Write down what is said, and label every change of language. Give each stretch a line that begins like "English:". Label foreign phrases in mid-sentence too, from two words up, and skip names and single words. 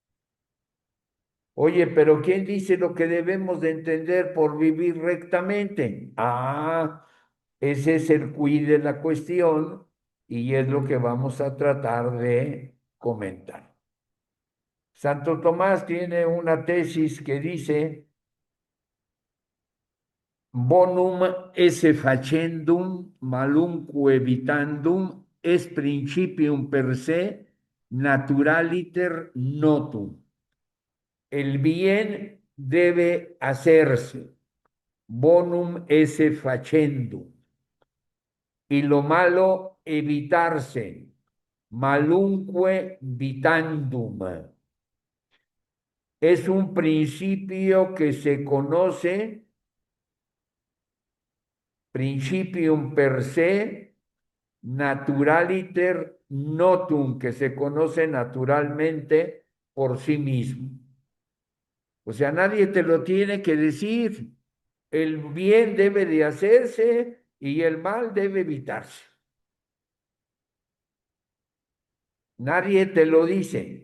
Spanish: Oye, pero ¿quién dice lo que debemos de entender por vivir rectamente? Ah, ese es el quid de la cuestión y es lo que vamos a tratar de comentar. Santo Tomás tiene una tesis que dice
Latin: bonum esse facendum malumque evitandum est principium per se naturaliter notum.
Spanish: El bien debe hacerse,
Latin: bonum esse facendum,
Spanish: y lo malo evitarse,
Latin: malumque vitandum.
Spanish: Es un principio que se conoce,
Latin: principium per se, naturaliter notum,
Spanish: que se conoce naturalmente por sí mismo. O sea, nadie te lo tiene que decir. El bien debe de hacerse y el mal debe evitarse. Nadie te lo dice.